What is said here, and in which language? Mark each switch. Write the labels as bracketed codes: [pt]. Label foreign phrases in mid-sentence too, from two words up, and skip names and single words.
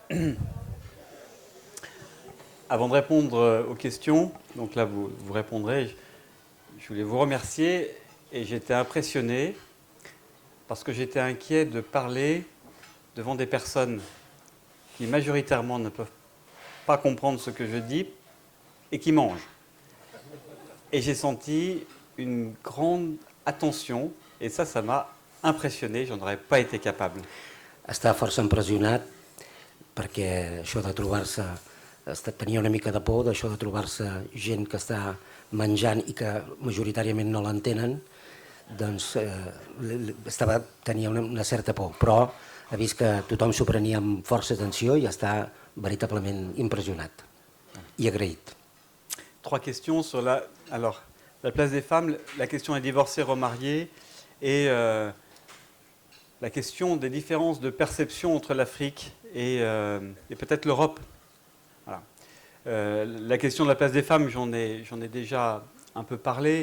[fr] Avant de répondre aux questions, donc là vous répondrez, je voulais vous remercier et j'étais impressionné parce que j'étais inquiet de parler devant des personnes qui majoritairement ne peuvent pas comprendre ce que je dis et qui mangent. Et j'ai senti une grande attention et ça m'a impressionné, j'en aurais pas été capable. [ca] Està força impressionat perquè això de trobar-se, tenia una mica de por d'això de trobar-se gent que està menjant i que majoritàriament no l'entenen, doncs tenia una certa por, però ha vist que tothom s'ho prenia amb força atenció i està veritablement impressionat i agraït. [fr] Trois questions sur la place des femmes, la question des divorcés remariés et la question des différences de perception entre l'Afrique et peut-être l'Europe. Voilà. La question de la place des femmes, j'en ai déjà un peu parlé.